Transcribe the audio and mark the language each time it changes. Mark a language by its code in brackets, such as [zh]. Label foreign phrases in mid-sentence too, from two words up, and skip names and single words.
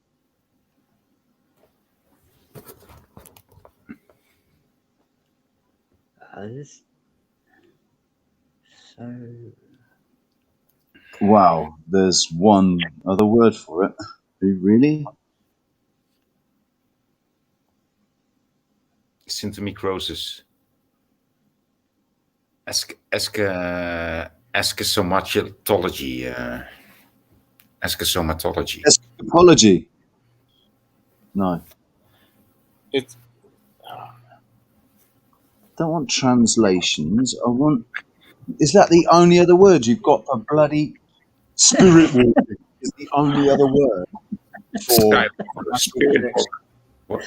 [en] Wow, there's one other word for it. Really? Symptomicrosis. Eschasomatology. Eschasomatology. Escapology. No. It's. I don't want translations. I want. Is that the only other word you've got for bloody spirit walking? Is the only other word for spirit? What?